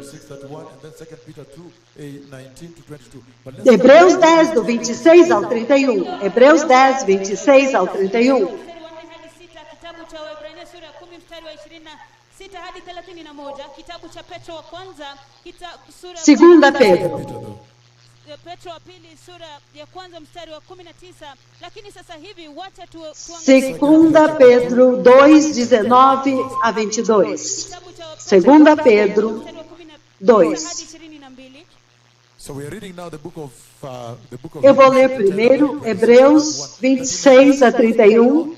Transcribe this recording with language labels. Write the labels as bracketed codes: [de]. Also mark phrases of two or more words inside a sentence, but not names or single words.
[pt] Hebreus 10, do 26 ao 31. Hebreus 10, 26 ao 31. Segunda Pedro. [sw] Petro wa pili sura ya kwanza mstari wa 19. Lakini sasa hivi wacha [pt] Segunda Pedro 2, 19 a 22. Segunda Pedro 2. Eu vou ler primeiro Hebreus 26 a 31.